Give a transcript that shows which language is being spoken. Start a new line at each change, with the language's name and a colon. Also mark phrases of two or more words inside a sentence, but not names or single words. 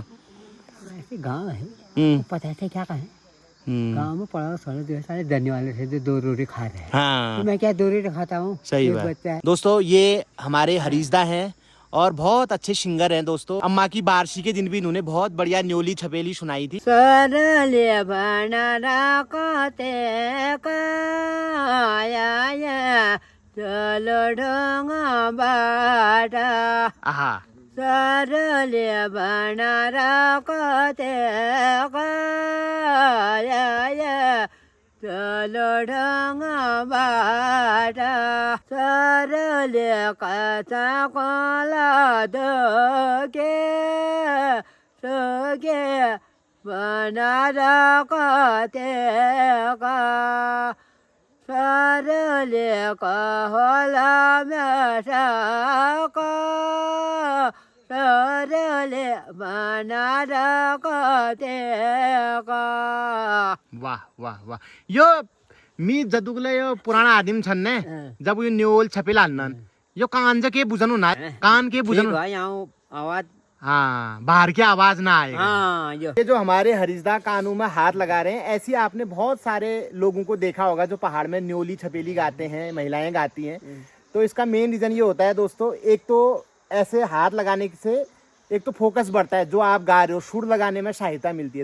Hindi: ऐसे गांव है पता है क्या कहें गांव में पड़ा सारे धरने वाले थे जो 2 रोटी खा रहे हैं। हाँ तो मैं क्या 2 रोटी खाता हूँ। सही बात दोस्तों। ये हमारे हरीशदा हैं और बहुत अच्छे सिंगर हैं दोस्तों। अम्मा की बारसी के दिन भी इन्होंने बहुत बढ़िया न्योली छपेली सुनाई थी।
Kumaoni: सरले चलो ढोंगा बाटा आहा सरले बनारा कते चलो ढंगा बाटा सरले कचा कोला दोगे बनारा कते सरले कहला मेरा सरले बनारा कते
Hindi: वाह वाह वाह।
Kumaoni: यो मी जदुगले यो पुराना आदिम छन् ने जब यो न्योल छपेला हन्नन् यो कान के बुझनु ना कान के बुझनु
Hindi: आवाज हाँ बाहर की आवाज ना आए। हाँ ये जो हमारे हरीशदा कानों में हाथ लगा रहे हैं ऐसी आपने बहुत सारे लोगों को देखा होगा जो पहाड़ में न्योली छपेली गाते हैं महिलाएं गाती हैं। तो इसका
English: main reason
Hindi: ये होता है दोस्तों एक तो ऐसे हाथ लगाने से एक तो फोकस बढ़ता है जो आप गा रहे हो सुर लगाने में सहायता मिलती है।